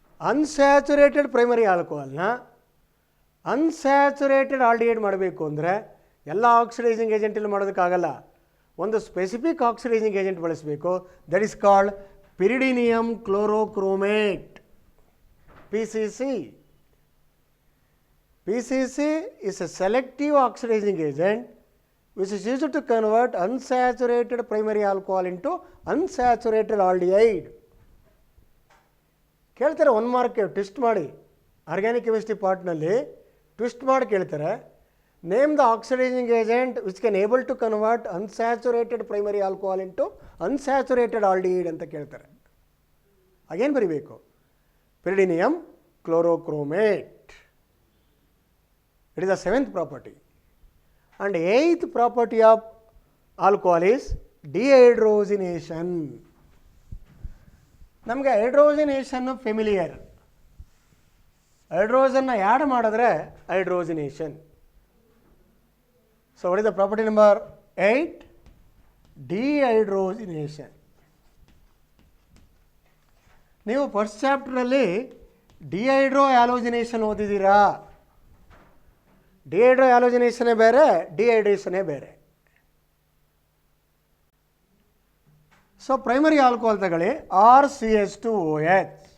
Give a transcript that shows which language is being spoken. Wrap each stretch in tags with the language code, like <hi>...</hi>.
<kn>Unsaturated primary ಆಲ್ಕೋಹಾಲ್ನ unsaturated aldehyde ಮಾಡಬೇಕು ಅಂದರೆ ಎಲ್ಲ ಆಕ್ಸಿಡೈಸಿಂಗ್ ಏಜೆಂಟಲ್ಲಿ ಮಾಡೋದಕ್ಕಾಗಲ್ಲ. ಒಂದು ಸ್ಪೆಸಿಫಿಕ್ ಆಕ್ಸಿಡೈಸಿಂಗ್ ಏಜೆಂಟ್ ಬಳಸಬೇಕು.</kn> <en>That is called pyridinium chlorochromate, PCC. PCC is a selective oxidizing agent which is used to convert unsaturated primary alcohol into unsaturated aldehyde.</en> <kn>ಕೇಳ್ತಾರೆ, one mark twist ಮಾಡಿ, organic chemistry ಪಾರ್ಟ್ನಲ್ಲಿ twist ಮಾಡಿ ಕೇಳ್ತಾರೆ,</kn> <en>name the oxidizing agent which can able to convert unsaturated primary alcohol into unsaturated aldehyde</en> <kn>ಅಂತ ಕೇಳ್ತಾರೆ. ಆಗೇನು ಬರೀಬೇಕು? pyridinium chlorochromate.</kn> <en>It is the seventh property. And eighth property of alcohol is dehydrogenation.</en> <kn>ನಮಗೆ ಹೈಡ್ರೋಜನೇಷನ್ familiar. ಹೈಡ್ರೋಜನ್ನ add ಮಾಡಿದ್ರೆ ಹೈಡ್ರೋಜನೇಷನ್.</kn> <en>So what is the property number 8? Dehydrogenation.</en> <kn>ನೀವು first ಚಾಪ್ಟರಲ್ಲಿ dehydro ಹ್ಯಾಲೋಜಿನೇಷನ್ ಓದಿದ್ದೀರಾ? Dehydro ಹ್ಯಾಲೋಜಿನೇಷನೇ ಬೇರೆ, ಡಿಹೈಡ್ರೇಷನೇ ಬೇರೆ. So primary alcohol ತಗೊಳ್ಳಿ, RCH2OH.</kn>